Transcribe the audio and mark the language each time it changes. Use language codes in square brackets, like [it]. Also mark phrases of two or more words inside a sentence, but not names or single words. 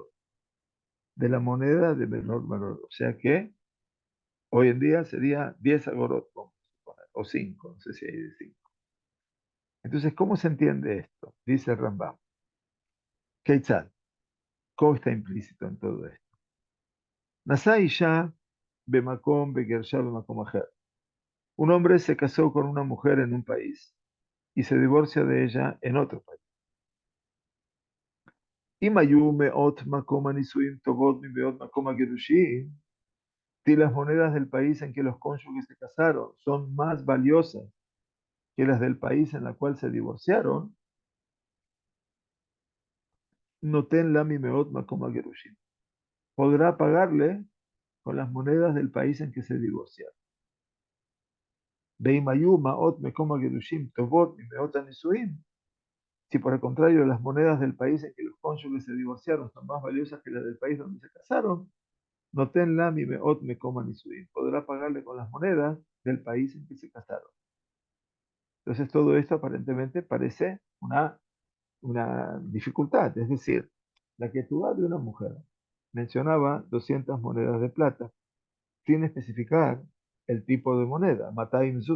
[es] De la moneda de menor valor. O sea que hoy en día sería 10 agorot, o 5, no sé si hay de 5. Entonces, ¿cómo se entiende esto? Dice el Rambam. Keitzad, ¿cómo está implícito en todo esto? [he] נשא אשה במקום וגירשה במקום אחר. [es] Un hombre se casó con una mujer en un país y se divorcia de ella en otro país. [he] אם היו מאות מקום הנישואים טובות מבעוד מקום הגירושים, [es] si las monedas del país en que los cónyuges se casaron son más valiosas que las del país en la cual se divorciaron, [he] נותן לה ממעות מקום גירושים. [es] Podrá pagarle con las monedas del país en que se divorciaron. [he] ואם היו מעות מקום גירושים טובות ממעות הנישואים. [es] Si por el contrario las monedas del país en que los cónyuges se divorciaron son más valiosas que las del país donde se casaron, [he] נותן לה ממעות מקום הנישואים. [es] Podrá pagarle con las monedas del país en que se casaron. Entonces todo esto aparentemente parece una dificultad, es decir, la ketubá de una mujer mencionaba 200 monedas de plata sin especificar el tipo de moneda, [he] מאתיים זוז.